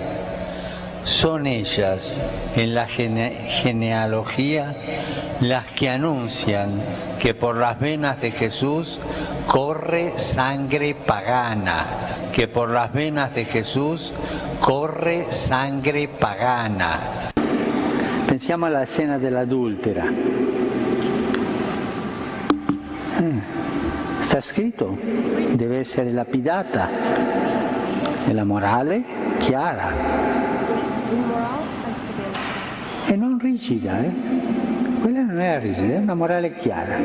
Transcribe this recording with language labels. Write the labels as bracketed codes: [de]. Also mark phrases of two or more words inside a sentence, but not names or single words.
[es] Son ellas, en la genealogía, las que anuncian que por las venas de Jesús corre sangre pagana, que por las venas de Jesús corre sangre pagana. [it] Pensiamo alla scena dell'adultera. Sta scritto, deve essere lapidata. E la morale chiara. E non rigida, Quella non è rigida, è una morale chiara.